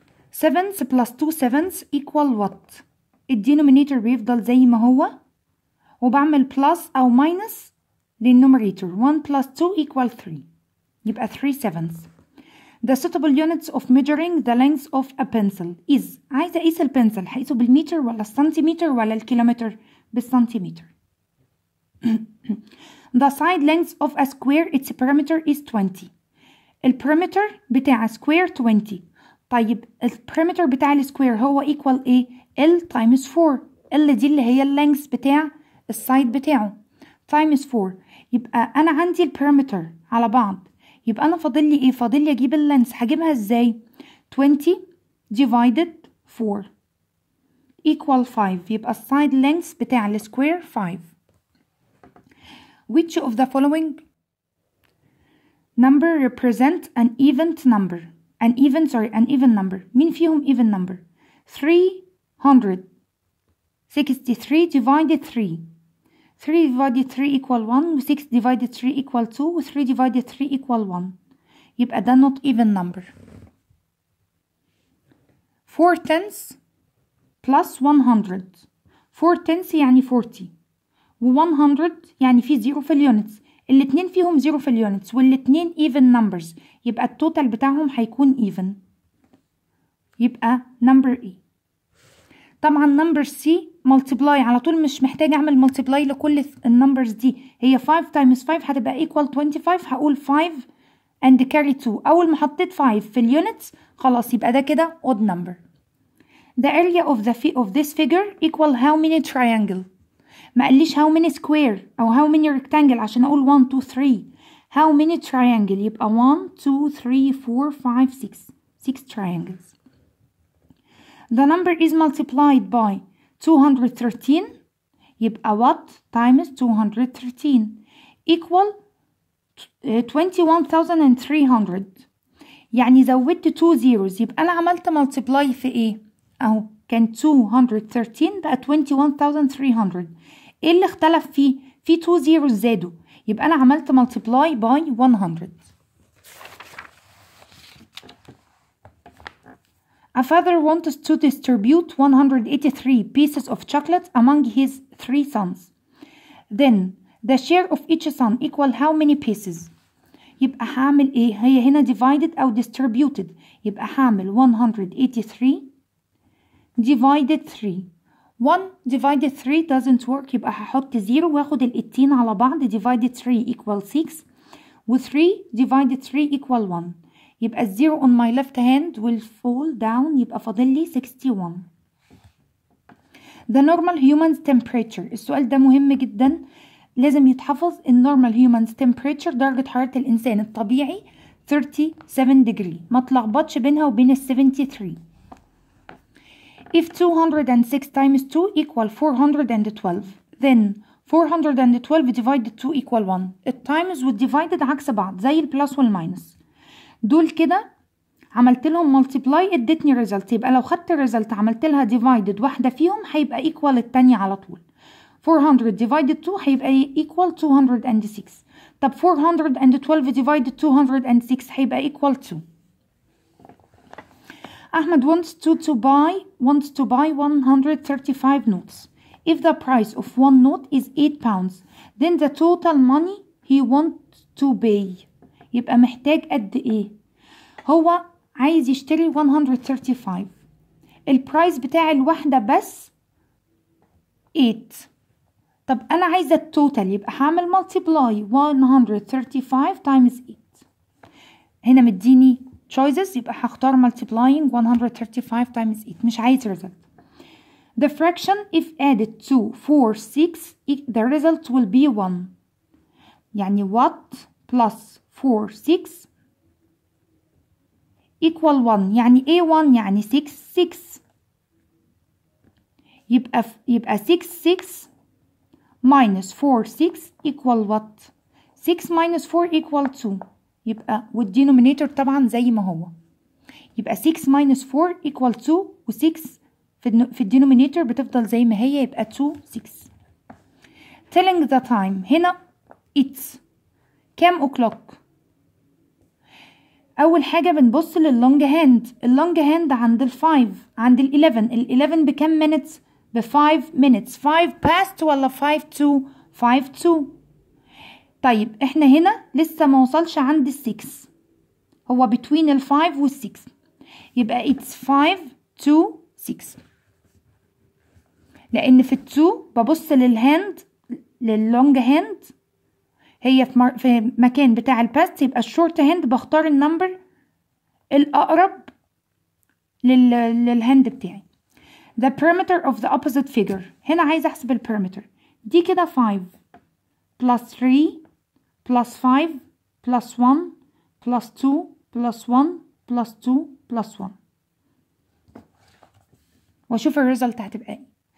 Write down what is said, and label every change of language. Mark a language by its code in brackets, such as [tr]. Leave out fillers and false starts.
[ar] 7 plus 2 7 equal what؟ الدينومينيتور بيفضل زي ما هو وبعمل plus أو minus للنوميريتور. [en] 1 plus 2 equal 3، [ar] يبقى 3 7. [en] The suitable units of measuring the length of a pencil is. [ar] عايزة أقيس البنسل، هقيسه بالمتر ولا السنتيمتر ولا الكيلومتر؟ بالسنتيمتر. [en] The side length of a square its perimeter is 20. [ar] البريمتر بتاع [en] square [ar] 20. طيب البريمتر بتاع السكوير هو equal ايه؟ L times 4. L دي اللي هي اللينث بتاع السايد بتاعه times 4. يبقى أنا عندي البريمتر على بعض، يبقى أنا فاضل لي إيه؟ فاضل لي أجيب اللينث. هجيبها إزاي؟ 20 divided 4 equal 5. يبقى السايد لينث بتاع السكوير 5. [en] Which of the following number represent [ar] an even number؟ [en] an even number. [ar] مين فيهم [en] even number؟ 363 divided 3. 3 divided 3 equal 1 [ar] و [en] 6 divided 3 equal 2 و 3 divided 3 equal 1. [ar] يبقى ده [en] not even number. 4 tenths plus 100. [ar] 4 tenths يعني 40 و 100 يعني في 0 في اليونتس، الاتنين فيهم 0 في اليونتس والاتنين even numbers، يبقى التوتال بتاعهم هيكون even، يبقى number E. طبعا number C multiply على طول، مش محتاجة اعمل multiply لكل النمبرز دي، هي 5 times 5 هتبقى equal 25. [en] هقول 5 and carry 2. [ar] اول ما حطيت 5 في اليونتس خلاص يبقى ده كده odd number. [en] The area of this figure equal how many triangle؟ [ar] ما قاليش [en] how many square [ar] او [en] how many rectangle [ar] عشان اقول 1 2 3. [en] how many triangle؟ يبقى 1 2 3 4 5 6 triangles. The number is multiplied by 213. يبقى what times 213 equal 21,300. [ar] يعني زودت 2 zeros، يبقى أنا عملت multiply في إيه؟ أهو كان 213 بقى 21,300. إيه اللي اختلف فيه؟ في 2 zeros زادوا، يبقى أنا عملت multiply by 100. [en] A father wants to distribute 183 pieces of chocolate among his 3 sons. Then the share of each son equal how many pieces؟ [ar] يبقى هعمل ايه؟ هي هنا [en] divided [ar] او [en] distributed، [ar] يبقى هعمل [en] 183 divided 3 1 divided 3 doesn't work، [ar] يبقى هحط 0 واخد ال 18 على بعض. [en] divided 3 equal 6 و 3 divided 3 equal 1. [ar] يبقى ال [en] 0 on my left hand will fall down، [ar] يبقى فاضل لي 61. [en] The normal human's temperature، [ar] السؤال ده مهم جدا لازم يتحفظ. ال normal human's temperature درجة حرارة الإنسان الطبيعي 37 degree، ما تلخبطش بينها وبين ال 73. [en] If 206 times 2 equal 412 then 412 divided 2 equal 1. [ar] التايمز والديفايدد عكس بعض زي البلس والماينس. دول كده عملت لهم [en] multiply [ar] ادتني [en] result، [ar] يبقى لو خدت result عملت لها divided واحدة فيهم هيبقى equal التانية على طول. [en] 400 divided 2 [ar] هيبقى [en] equal 206. [ar] طب [en] 412 divided 206 [ar] هيبقى [en] equal 2. Ahmed wants to buy 135 notes. If the price of one note is 8 pounds, then the total money he wants to pay. [ar] يبقى محتاج قد ايه؟ هو عايز يشتري 135. البرايس بتاع الواحدة بس 8. طب أنا عايزة التوتال، يبقى هعمل multiply 135 times 8. هنا مديني choices، يبقى هختار [en] multiplying 135 times 8، [ar] مش عايز [en] result. The fraction if added to 4 6 the result will be 1. يعني what plus 4 6 equal 1. [ar] يعني ايه 1؟ يعني 6 6. يبقى [en] 6 6 minus 4 6 equal what؟ 6 minus 4 equal 2. [ar] يبقى والدينومينيتور طبعا زي ما هو، يبقى 6 minus 4 equal 2 و 6 في الدينومينيتور بتفضل زي ما هي، يبقى 2 6. [en] telling the time، [ar] هنا [en] it's [ar] كام [en] o'clock؟ [ar] أول حاجة بنبص لللونج هاند. اللونج هاند عند ال 5 عند ال 11. ال 11 بكام [en] minutes؟ [ar] ب 5 minutes. [en] 5 past ولا 5 to؟ 5 to. [ar] طيب احنا هنا لسه ما وصلش عند ال 6، هو [en] between [ar] ال 5 وال 6، يبقى [en] it's 5 to 6. [ar] لأن في ال 2 ببص للهاند لللونج هاند، هي في مكان بتاع الباست، يبقى الشورت هاند بختار النمبر الأقرب للهاند بتاعي. [en] The perimeter of the opposite figure، [ar] هنا عايزة أحسب البerimeter. دي كده [en] 5 plus 3 plus 5 plus 1 plus 2 plus 1 plus 2 plus 1، [ar] وأشوف الريزلت هتبقى ايه.